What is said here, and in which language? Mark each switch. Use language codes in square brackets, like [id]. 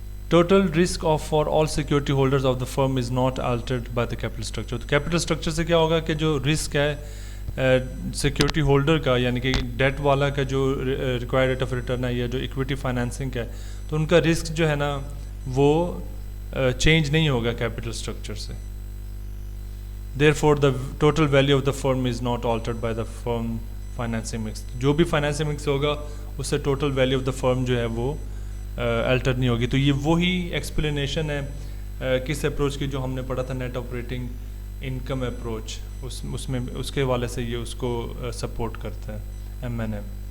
[en] Total risk of for all security holders of the firm is not altered by the capital structure. [ur] تو capital structure سے کیا ہوگا کہ جو risk ہے سیکورٹی ہولڈر کا، یعنی کہ ڈیٹ والا کا جو ریکوائرڈ ریٹ آف ریٹرن ہے یا جو ایکویٹی فائنینسنگ کا ہے، تو ان کا رسک جو ہے نا وہ چینج نہیں ہوگا کیپٹل اسٹرکچر سے. [en] Therefore the total value of the firm is not altered by the firm financing mix. [ur] جو بھی فائنینسنگ مکس ہوگا اس سے ٹوٹل ویلیو آف دا فرم جو ہے وہ الٹر نہیں ہوگی. تو یہ وہی ایکسپلینیشن ہے کس اپروچ کی جو ہم نے پڑھا تھا نیٹ آپریٹنگ انکم اپروچ. اس میں اس کے حوالے سے یہ اس کو سپورٹ کرتا ہے M&M.